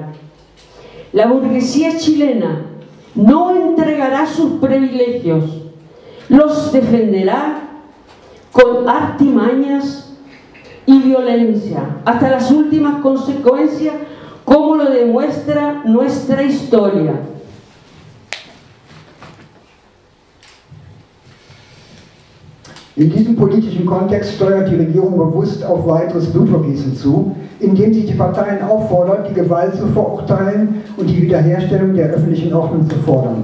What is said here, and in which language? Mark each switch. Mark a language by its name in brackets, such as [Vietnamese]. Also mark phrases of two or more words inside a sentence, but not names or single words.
[Spanish] La burguesía chilena no entregará sus privilegios, los defenderá con artimañas y violencia, hasta las últimas consecuencias, como lo demuestra nuestra historia. [German] In diesem politischen Kontext steuert die Regierung bewusst auf weiteres Blutvergießen zu, indem sie die Parteien auffordert, die Gewalt zu verurteilen und die Wiederherstellung der öffentlichen Ordnung zu fordern.